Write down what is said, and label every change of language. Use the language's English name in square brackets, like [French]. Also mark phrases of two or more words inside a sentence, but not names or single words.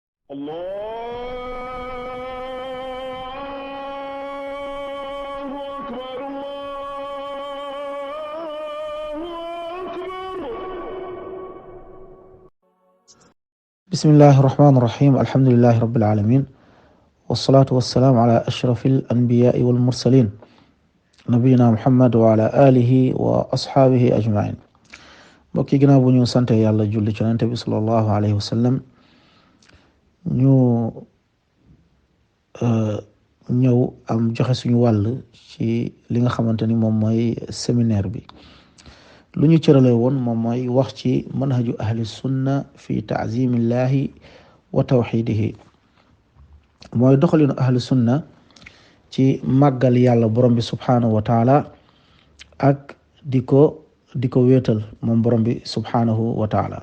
[Arabic] الله أكبر الله أكبر. بسم الله الرحمن الرحيم الحمد لله رب العالمين والصلاة والسلام على أشرف الأنبياء والمرسلين نبينا محمد وعلى آله وأصحابه أجمعين. [Wolof] mbokki ginnaaw bu ñu sante yàlla julli ci Yonent bi [Arabic] صلى الله عليه وسلم [Wolof] ñu ñëw am joxe suñu wàll ci li nga xamante ni moom mooy séminaire bi. lu ñu cërale woon moom mooy wax ci [Arabic] منهج أهل السنة في تعظيم الله وتوحيده, [Wolof] mooy doxalinu [Arabic] أهل السنة [Wolof] ci màggal yàlla borom bi [Arabic] سبحانه وتعالى [Wolof] ak di ko wéetal moom borom bi [Arabic] سبحانه وتعالى.